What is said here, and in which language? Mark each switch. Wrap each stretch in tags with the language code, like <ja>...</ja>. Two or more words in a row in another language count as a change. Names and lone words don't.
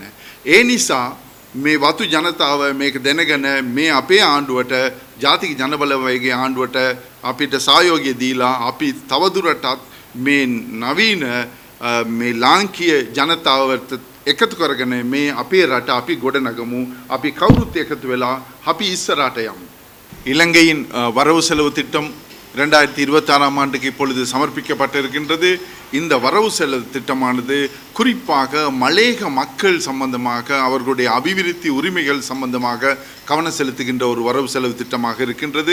<si>ඒ නිසා මේ වතු ජනතාව මේක දැනගෙන මේ අපේ ආණ්ඩුවට ජාතික ජනබලවේගයේ ආණ්ඩුවට අපිට සහයෝගය දීලා අපි තවදුරටත් මේ නවීන මේ ලාංකීය ජනතාවට එකතු කරගෙන මේ අපේ රට අපි ගොඩනගමු. අපි කවුරුත් එකතු වෙලා අපි இஸ்ஸராட்ட යමු.</si> <ta>இலங்கையின் வரவு செலவு திட்டம் 2026ஆம் ஆண்டுக்கு இப்பொழுது சமர்ப்பிக்கப்பட்டிருக்கின்றது. இந்த வரவு செலவு திட்டமானது குறிப்பாக மலையக மக்கள் சம்பந்தமாக அவர்களுடைய அபிவிருத்தி உரிமைகள் சம்பந்தமாக கவனம் செலுத்துகின்ற ஒரு வரவு செலவு திட்டமாக இருக்கின்றது.</ta>